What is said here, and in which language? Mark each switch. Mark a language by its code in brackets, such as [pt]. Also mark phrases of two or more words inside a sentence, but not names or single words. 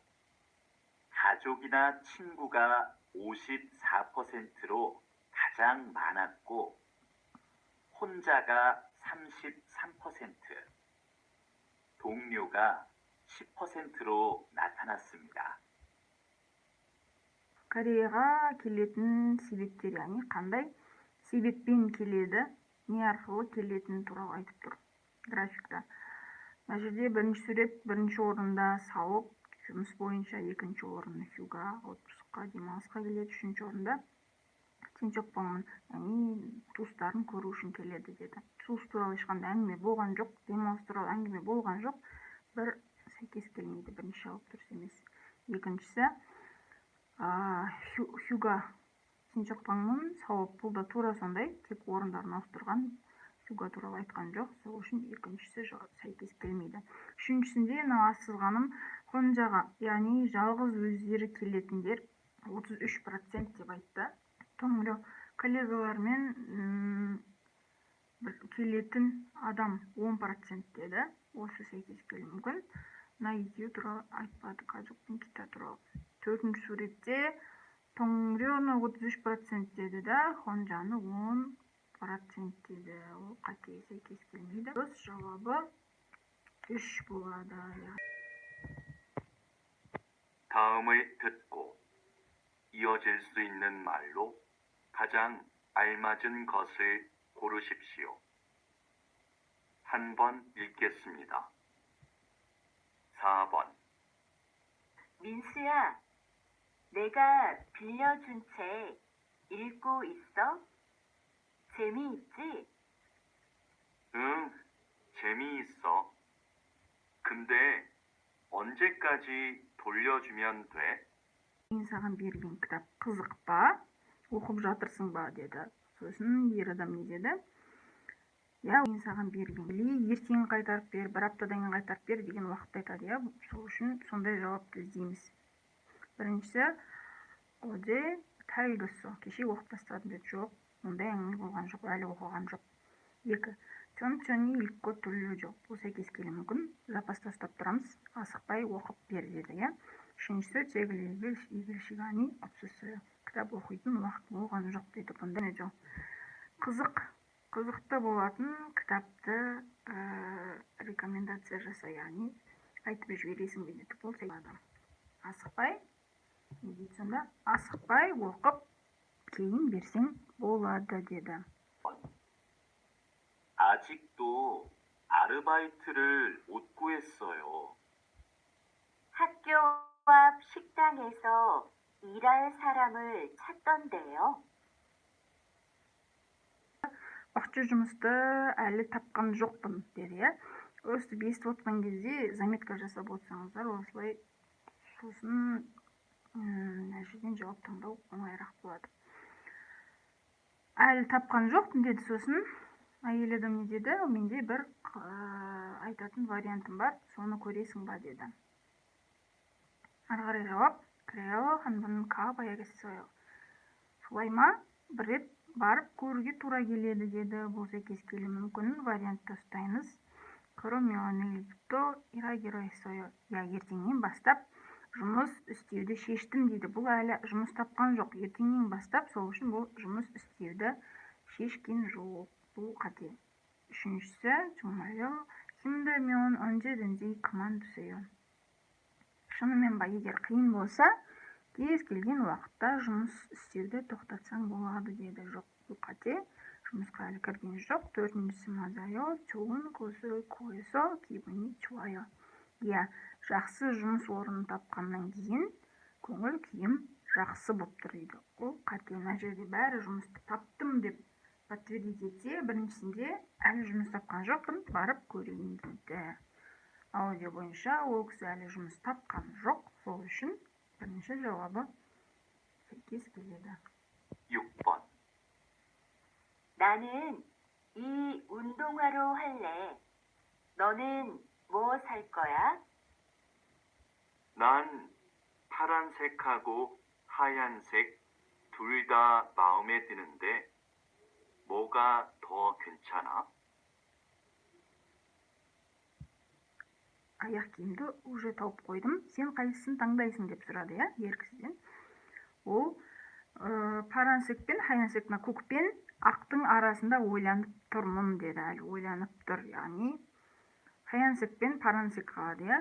[ko] 가족이나 친구가 54%로 가장 많았고 혼자가 33%, 동료가 10%로 나타났습니다. [kk] Кореяға келетін себептер, яғни қандай себеппен келеді, не арқылы келетіні туралы айтып тұр графикта. Мына жерде бірінші сурет бірінші орында сауық, жұмыс бойынша, екінші орында хюга, отпускқа, демалысқа келеді, үшінші орында [ko] 친척 방문, [kk] яғни туыстарын көру үшін келеді деді. Туыс туралы ешқандай әңгіме болған жоқ, демалыс туралы әңгіме болған жоқ. Бір сәйкес келмейді, бірінші жауап дұрыс емес. Екіншісі хюга, 친척 방문, сауап, бұл да тура сондай, тек орындарын ауыстырған, хюга туралы айтқан жоқ. Сол үшін екіншісі сәйкес келмейді. Үшіншісінде сызғаным хонжаға, яғни жалғыз өздері келетіндер 33% деп айтты. Тоңыры коллегалармен келетін адам 10% деді. Осы сәйкес келуі мүмкін. Мына екеуі туралы айтпады, қажықпен кита туралы. Төртінші суретте тоңырыны 33% деді да, хонжаны 10% деді. Ол қатеге сәйкес келмейді. Дұрыс жауабы 3 болады. [ko] 다음을 듣고 이어질 수 있는 말로 가장 알맞은 것을 고르십시오. 한 번 읽겠습니다. 4번. 민수야, 내가 빌려준 책 읽고 있어? 재미있지? 응, 재미있어. 근데 언제까지 돌려주면 돼? [kk] Мен саған берген кітап қызық па? Оқып жатырсың ба деді. Сосын ер адам не деді? Мен саған берген. Ертең қайтарып бер, бір аптадан кейін қайтарып бер деген уақытты айтады. Сол үшін сондай жауапты іздейміз. Біріншісі Öde тайгысы. Кеше оқып тастадым деді. Жоқ, ондай әңгіме болған жоқ, әлі оқыған жоқ. 2. [ko] 천천히 읽고 들려줘. [kk] Бұл сәйкес келуі мүмкін. Запаста ұстап тұрамыз. Асықпай оқып бер деді, иә. Үшіншісі тегіл игіл [ko] 시간이 없었어요. [kk] Кітап оқитын уақыт болған жоқ деді. Бұнда не жоқ. Қызықты болатын кітапты рекомендация жаса, яғни айтып жібересің деді. Бұл сәйкес. Асықпай, не дейді сонда? Асықпай оқып кейін берсең болады деді. [ko] 아직도 아르바이트를 못 구했어요. 학교 앞 식당에서 일할 사람을 찾던데요. [kk] Уақытша жұмысты әлі тапқан жоқпын деді, иә. Өстіп естіп отқан кезде заметка жасап отырсаңыздар, осылай сосын жерден жауап таңдау оңайырақ болады. Әлі тапқан жоқпын деді, сосын әйел адам не деді? Менде бір айтатын вариантым бар, соны көресің ба деді. Ары қарай жауап, [ko] 그래요, 한 번 가봐야겠어요. [kk] Солай ма? Бір рет барып көруге тура келеді деді. Бұл сәйкес келуі мүмкін. Вариантты ұстаймыз. [ko] 그러면 내일부터 일하기로 했어요. [kk] Я ертеңнен бастап жұмыс істеуді шештім дейді. Бұл әлі жұмыс тапқан жоқ. Ертеңнен бастап, сол үшін бұл жұмыс істеуді шешкен жоқ. Бұл қате. Үшіншісі, [ko] 정말요. 힘들면 언제든지 그만두세요. [kk] Шынымен ба, егер қиын болса, кез келген уақытта жұмыс істеуді тоқтатсаң болады деді. Жоқ, бұл қате. жұмысқа әлі кірген жоқ. Төртіншісі 맞아요. [ko] 좋은 곳을 구해서 기분이 좋아요. [kk] Иә, жақсы жұмыс орнын тапқаннан кейін көңіл күйім жақсы болып тұр дейді. Ол қате. Мына жерде бәрі жұмысты таптым деп подтвердить етсе, біріншісінде әлі жұмыс тапқан жоқпын, барып көрейін дейді. Аудио бойынша ол кісі әлі жұмыс тапқан жоқ, сол үшін бірінші жауабы сәйкес келеді. [ko] 6번. 나는 이 운동화로 할래. 너는 뭐 살 거야? 난 파란색하고 하얀색 둘 다 마음에 드는데 뭐가 더 괜찮아? [kk] Аяқ киімді уже тауып қойдым. Сен қайсысын таңдайсың деп сұрады, иә, ер кісіден. Ол парансек пен хаянсек, көк пен ақтың арасында ойланып тұрмын деді. Әлі ойланып тұр, яғни хаянсек пен парансек қалады, иә.